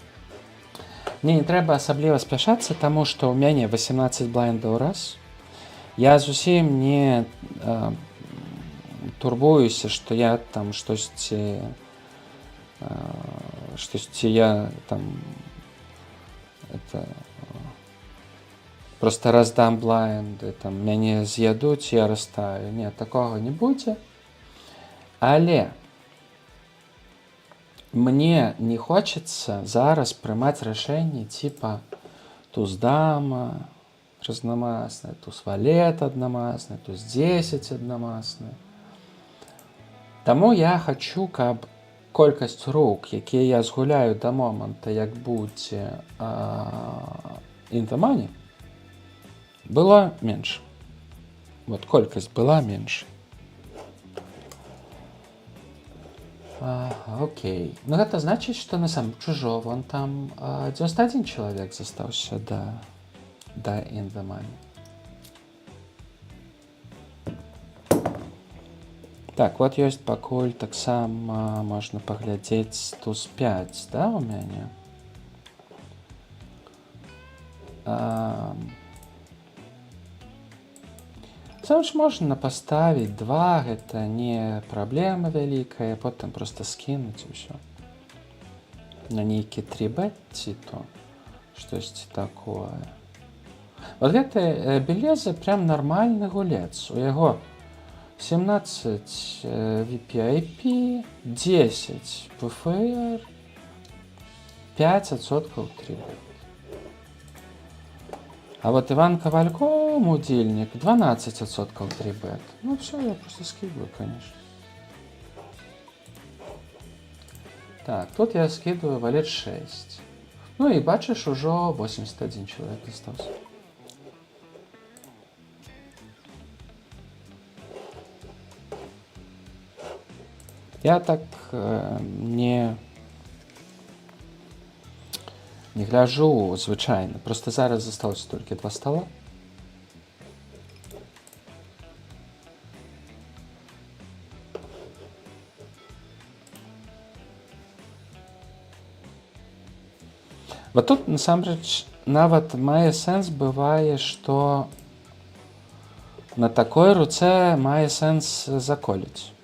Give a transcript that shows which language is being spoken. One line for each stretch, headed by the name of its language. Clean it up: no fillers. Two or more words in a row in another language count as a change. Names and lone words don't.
Russian: Мне не
Ukrainian: треба особливо
Russian: спешаться, тому что у меня 18 блайндов раз.
Belarusian: Я зусім не турбуюся, што я там штосьці я там это просто раздам блайнды, там мяне з'ядуць, я растаю. Не, такога не будзе. Але мне
Russian: не хочется
Belarusian: зараз прымаць рашэнні типа туз-дама разнамасная, туз-валет аднамасная, туз-10 аднамасная. Таму я хачу, каб колькасць рук, якія я згуляю да моманта, як будзе
English: in the money,
Belarusian: была менш. Вот колькасць была менш. Окей. Ну гэта значыць, што на сам чужо вон там 91 чалавек застаўся да
English: in the money.
Belarusian: Так, вот ёсць пакуль таксама можна паглядзець туз-5, да, у мяне. Сам ж можна паставіць 2, гэта не праблема вялікая, потым проста скінуць і ўсё. На нейкі 3-бет ці то штосьці такое. Вот гэты Белеза прям нармальны гулец. У яго 17 VPIP, 10 PFR, 5% 3-бет.
Russian: А вот Иван Ковалько, удильник, 12% 3-бет. Ну все, я просто скидываю, конечно. Так, тут я скидываю валет 6. Ну и бачишь, уже 81 человек остался.
Belarusian: Я так не гляджу звычайна. Просто зараз засталося толькі 2 стола. Вот тут, насамрэч, нават мае сэнс бывае, што на такой руцэ мае сэнс заколіць.